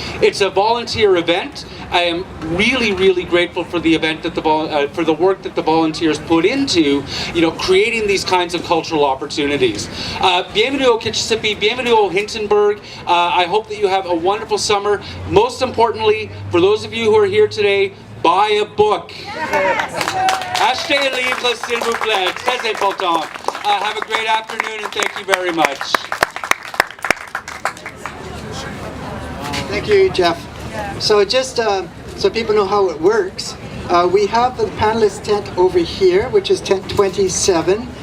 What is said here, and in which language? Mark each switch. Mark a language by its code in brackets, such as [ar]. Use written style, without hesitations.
[en] It's a volunteer event. I am really, really grateful for the event that for the work that the volunteers put into, creating these kinds of cultural opportunities. [fr] Bienvenue au Kitchissippi, bienvenue au Hintonburg. [en] I hope that you have a wonderful summer. Most importantly, for those of you who are here today, buy a book. [fr] Achetez un livre, s'il vous plaît. Très important. [en] Have a great afternoon and thank you very much. Thank you, Jeff. So just so people know how it works, we have the panelist tent over here, which is tent 27.